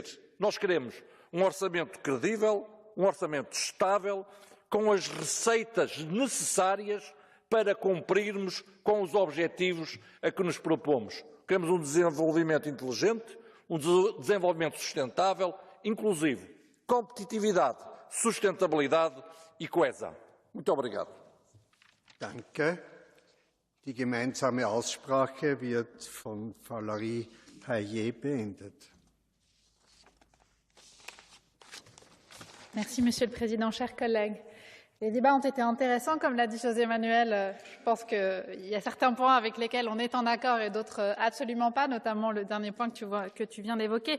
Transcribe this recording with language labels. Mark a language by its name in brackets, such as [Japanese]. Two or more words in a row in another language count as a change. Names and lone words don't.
[Portuguese] Nós queremos um orçamento credível, um orçamento estável, com as receitas necessárias para cumprirmos com os objetivos a que nos propomos. Queremos um desenvolvimento inteligente, um desenvolvimento sustentável, inclusivo, competitividade, sustentabilidade e coesão. Muito obrigado. [German] Danke. Die gemeinsame Aussprache wird von Valérie Hayet beendet. [French] Merci, Monsieur le Président, chers collègues. Les débats ont été intéressants, comme l'a dit José Manuel. Je pense qu'il y a certains points avec lesquels on est en accord et d'autres absolument pas, notamment le dernier point que tu viens d'évoquer.